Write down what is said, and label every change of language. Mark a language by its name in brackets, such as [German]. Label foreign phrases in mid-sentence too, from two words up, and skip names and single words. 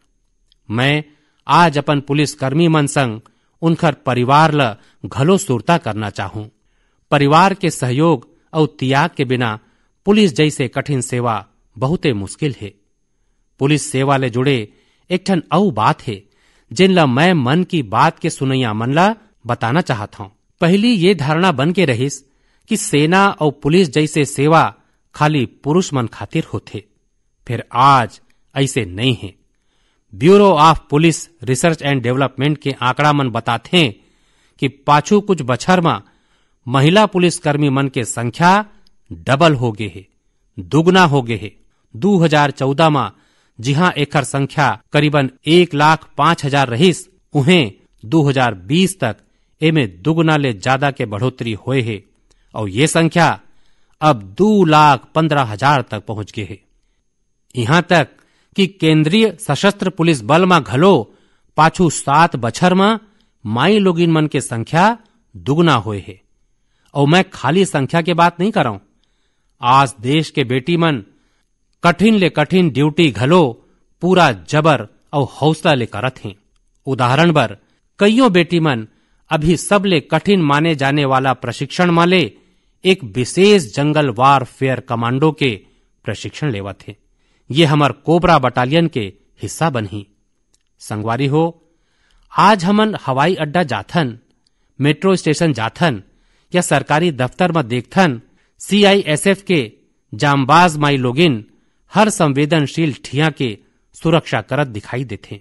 [Chhattisgarhi] मैं आज अपन पुलिस कर्मी मन संग उनकर परिवार ला घलो सुरता करना चाहूं। परिवार के सहयोग और त्याग के बिना पुलिस जैसे कठिन सेवा बहुते मुश्किल है। पुलिस सेवा ले जुड़े एक ठन औ बात है जिन ला मैं मन की बात के सुनैया मन ला बताना चाहता हूं। पहली ये धारणा बन के रहीस कि सेना और पुलिस जैसे सेवा खाली पुरुष मन खातिर होते, फिर आज ऐसे नहीं है। ब्यूरो ऑफ पुलिस रिसर्च एंड डेवलपमेंट के आंकड़ा मन बताते हैं कि पाछू कुछ बछर में महिला पुलिस कर्मी मन के संख्या डबल हो गए है, दुगना हो गए है। 2014 में जिहां एकर संख्या करीबन 1,05,000 रहीस, उहें 2020 तक एमे दुगना ले ज्यादा के बढ़ोतरी हुए है और ये संख्या अब 2,15,000 तक पहुंच गए है। यहां तक कि केंद्रीय सशस्त्र पुलिस बल में घलो पाछू 7 बछर में माई लोगिन मन के संख्या दुगना हुए है। और मैं खाली संख्या के बात नहीं कर रहा हूं। आज देश के बेटी मन कठिन ले कठिन ड्यूटी घलो पूरा जबर और हौसला ले करत हैं। उदाहरण बर कईयों बेटी मन अभी सब ले कठिन माने जाने वाला प्रशिक्षण माले एक विशेष [English] jungle warfare commando [Chhattisgarhi] के प्रशिक्षण लेवत है। ये हमार कोबरा बटालियन के हिस्सा बनही। संगवारी हो, आज हमन हवाई अड्डा जाथन, [English] metro station [Chhattisgarhi] जाथन या सरकारी दफ्तर में देखथन, CISF के जांबाज माई लोगिन हर संवेदनशील ठिया के सुरक्षा करत दिखाई देथे।